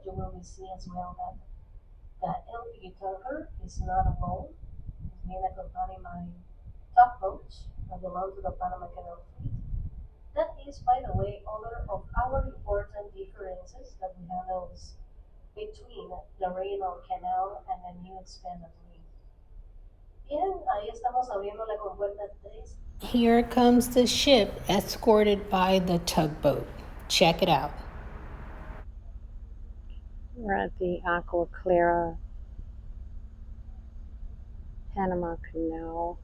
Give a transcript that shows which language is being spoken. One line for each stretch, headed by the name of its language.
English: You will see as well that the LPG tanker is not alone. It's being accompanied by tugboats that belong to the Panama Canal fleet. That is, by the way, other of our important differences that we have noticed between the Reclaim Canal and the new expanded lane.
Spanish: Bien, ahí estamos abriendo la compuerta 3.
English: Here comes the ship escorted by the tugboat. Check it out. We're at the Agua Clara Panama Canal.